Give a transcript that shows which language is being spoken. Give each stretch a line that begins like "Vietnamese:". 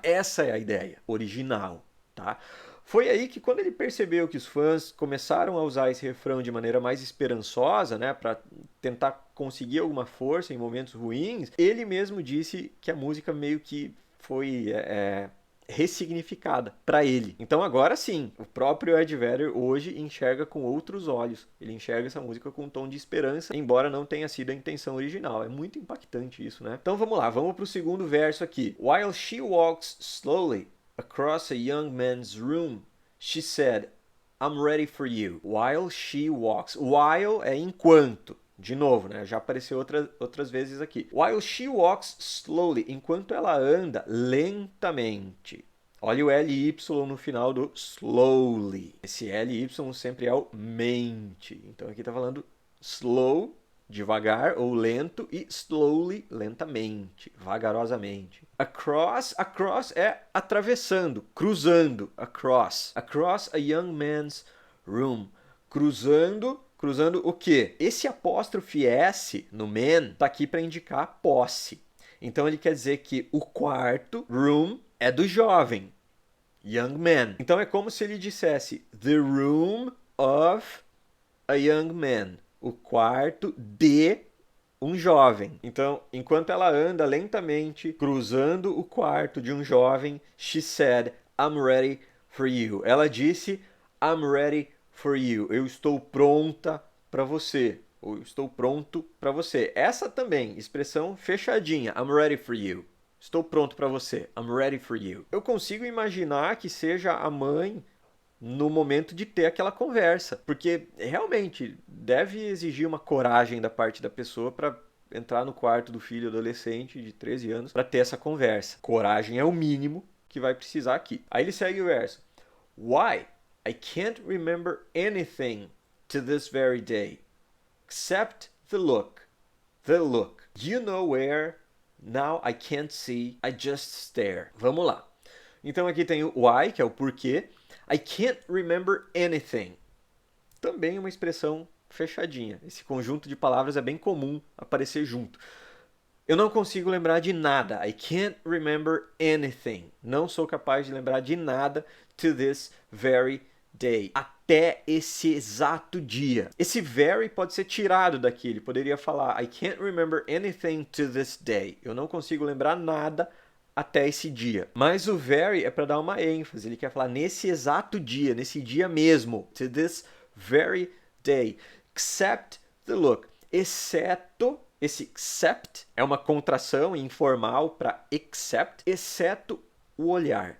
Portuguese: Essa é a ideia original, tá? Foi aí que quando ele percebeu que os fãs começaram a usar esse refrão de maneira mais esperançosa, né, para tentar conseguir alguma força em momentos ruins, ele mesmo disse que a música meio que foi ressignificada para ele. Então agora sim, o próprio Ed Vedder hoje enxerga com outros olhos. Ele enxerga essa música com um tom de esperança, embora não tenha sido a intenção original. É muito impactante isso, né? Então vamos lá, vamos para o segundo verso aqui.
English: While she walks slowly across a young man's room, she said, I'm ready for you. While she walks.
Portuguese: While é enquanto. De novo, né? Já apareceu outras vezes aqui.
English: While she walks slowly.
Portuguese: Enquanto ela anda lentamente. Olha o LY no final do slowly. Esse LY sempre é o mente. Então aqui está falando slow, devagar ou lento, e slowly, lentamente, vagarosamente. Across é atravessando, cruzando.
English: Across a young man's room.
Portuguese: Cruzando o quê? Esse apóstrofe S no man tá aqui para indicar posse. Então ele quer dizer que o quarto, room, é do jovem, young man. Então é como se ele dissesse
English: the room of a young man.
Portuguese: O quarto de um jovem. Então, enquanto ela anda lentamente cruzando o quarto de um jovem,
English: she said, I'm ready for you.
Portuguese: Ela disse,
English: I'm ready for you.
Portuguese: Eu estou pronta para você. Ou eu estou pronto para você. Essa também, expressão fechadinha.
English: I'm ready for you.
Portuguese: Estou pronto para você.
English: I'm ready for you.
Portuguese: Eu consigo imaginar que seja a mãe no momento de ter aquela conversa, porque realmente deve exigir uma coragem da parte da pessoa para entrar no quarto do filho adolescente de 13 anos para ter essa conversa. Coragem é o mínimo que vai precisar aqui. Aí ele segue o verso. Why?
English: I can't remember anything to this very day, except the look. The look. You know where? Now I can't see. I just stare.
Portuguese: Vamos lá. Então aqui tem o why, que é o porquê.
English: I can't remember anything.
Portuguese: Também uma expressão fechadinha. Esse conjunto de palavras é bem comum aparecer junto. Eu não consigo lembrar de nada.
English: I can't remember anything.
Portuguese: Não sou capaz de lembrar de nada
English: to this very day.
Portuguese: Até esse exato dia. Esse very pode ser tirado daqui. Ele poderia falar
English: I can't remember anything to this day.
Portuguese: Eu não consigo lembrar nada até esse dia. Mas o very é para dar uma ênfase. Ele quer falar nesse exato dia, nesse dia mesmo.
English: To this very day. Except the look.
Portuguese: Exceto, esse except é uma contração informal para except, exceto o olhar.